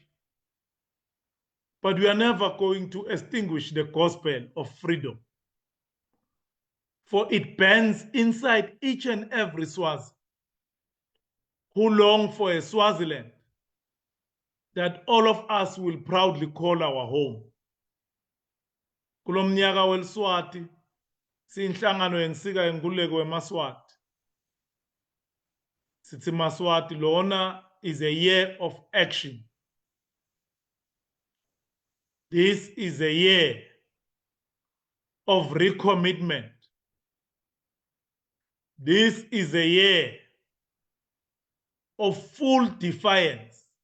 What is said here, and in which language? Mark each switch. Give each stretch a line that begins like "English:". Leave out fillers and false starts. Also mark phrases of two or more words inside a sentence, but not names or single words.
English: But we are never going to extinguish the gospel of freedom. For it burns inside each and every Swazi who long for a Swaziland that all of us will proudly call our home.
Swati: Kulomnyaka welSwati, sinhlangano yensika yenkululeko weMaswati. Sithi Maswati lona
English: is a year of action. This is a year of recommitment. This is a year of full defiance.